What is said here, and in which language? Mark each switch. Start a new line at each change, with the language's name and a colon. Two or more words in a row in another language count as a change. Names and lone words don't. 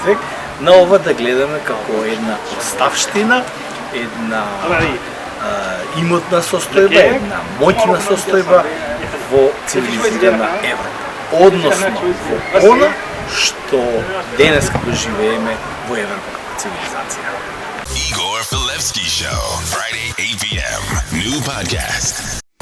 Macedonian: век, на ова да гледаме како една оставштина, една имотна состојба, една моќна состојба во цивилизирана Европа. Односно во она што денес како живееме во европската цивилизација.
English: Igor Filevski Show, Friday 8 p.m. New podcast.